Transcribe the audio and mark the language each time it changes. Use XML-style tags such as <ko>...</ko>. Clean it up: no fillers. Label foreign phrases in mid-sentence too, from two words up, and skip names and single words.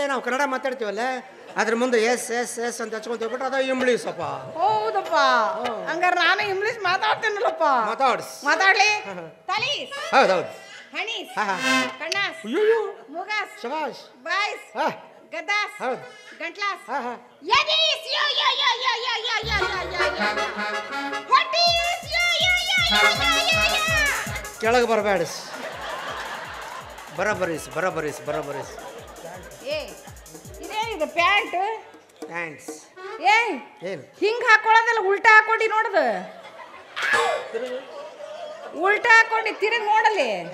<kn>ನಾವು ಕನ್ನಡ ಮಾತಾಡ್ತೀವಲ್ಲ, ಅದ್ರ ಮುಂದೆ ಎಸ್ ಎಸ್ ಎಸ್ ಅಂತ ಹಚ್ಕೊಂತ ಹೋಗ್ಬಿಟ್ರೆ ಅದು ಇಂಗ್ಲೀಷಪ್ಪ. ಹೌದಪ್ಪ. ಹಂಗಾರ ನಾನು ಇಂಗ್ಲೀಷ್ ಮಾತಾಡ್ತೇನಲ್ಲಪ್ಪ. ಮಾತಾಡ್ಲಿ. ತಲೀಸ್. ಹೌದೌದು. ಹಣೀಸ್. ಕಣ್ಣಾಸ್. ಮುಗಾಸ್. ಶಬಾಷ್. ಬಾಯ್ಸ್. ಗದ್ದಾಸ್. ಹೌದು. ಗಂಟ್ಲಾಸ್. ಯದೀಸ್. ಯೋ ಯೋ ಯೋ ಯೋ ಯೋ ಯೋ ಯೋ ಯೋ ಯೋ. ಹೊಟ್ಟೀಸ್. ಯೋ ಯೋ ಯೋ ಯೋ ಯೋ ಯೋ. ಕೆಳಗೆ ಬರಬೇಡಿಸ್. ಬರಬರಿಸ್. ಏ ಇದೇನಿದು ಪ್ಯಾಂಟ್? ಥ್ಯಾಂಕ್ಸ್. ಏನು ಹಿಂಗೆ ಹಾಕೊಳ್ಳೋದಲ್ಲ, ಉಲ್ಟಾ ಹಾಕೊಂಡು ನೋಡ್ದು. ಉಲ್ಟಾ ಹಾಕೊಂಡು ತಿರುಗಿ ನೋಡಲಿ.</kn>